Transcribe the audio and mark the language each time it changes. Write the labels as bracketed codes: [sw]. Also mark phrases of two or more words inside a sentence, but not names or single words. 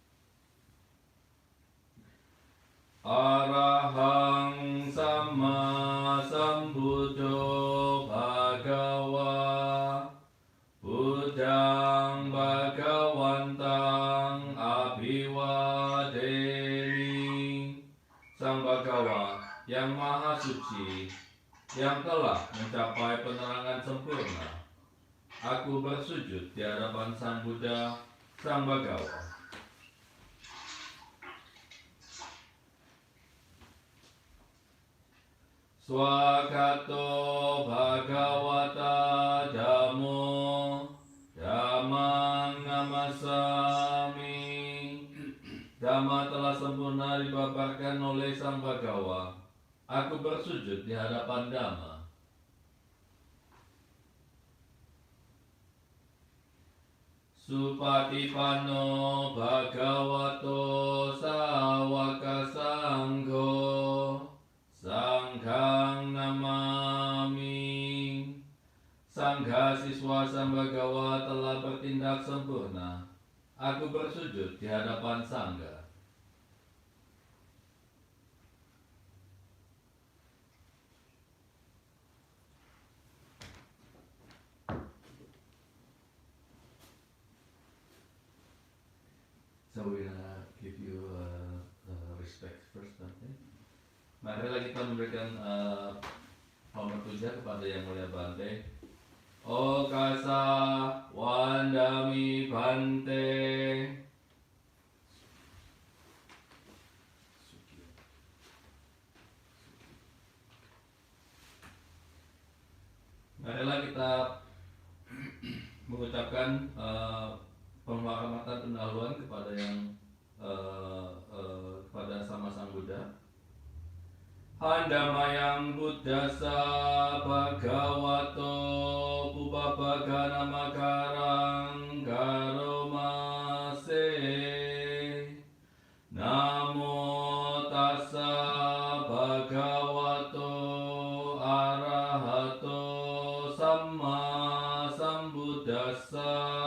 [pi] Arahang Sama Sambuddho Bhagawa Buddhang Bhagawantang Abhiwademi. [id] Sang Bhagawa yang Maha Suci, yang telah mencapai penerangan sempurna, aku bersujud di hadapan Sang Buddha, Sang Bhagawa. [pi] Swakato Bhagavata Dhammo Dhammang Namasami. [id] Dhamma telah sempurna dipaparkan oleh Sang Bhagawa. Aku bersujud di hadapan Dhamma. [pi] Supatipanno Bhagavato Sawaka Sangho Sanghang Namami. [id] Sangha siswa Sang Bhagawa telah bertindak sempurna. Aku bersujud di hadapan Sangha. [en] So we're gonna give you respect first, okay? [id] Marilah kita memberikan hormat puja kepada Yang Mulia Bante. [pi] Okasa Wandami Bante. [id] Marilah kita mengucapkan penghormatan pendahuluan kepada kepada sama Sang Buddha. [pi] Handamayang Buddhasa Bhagavato Pupapagana Makarang Karomase. Namo Tassa Bhagavato Arahato Samma Sambuddhassa.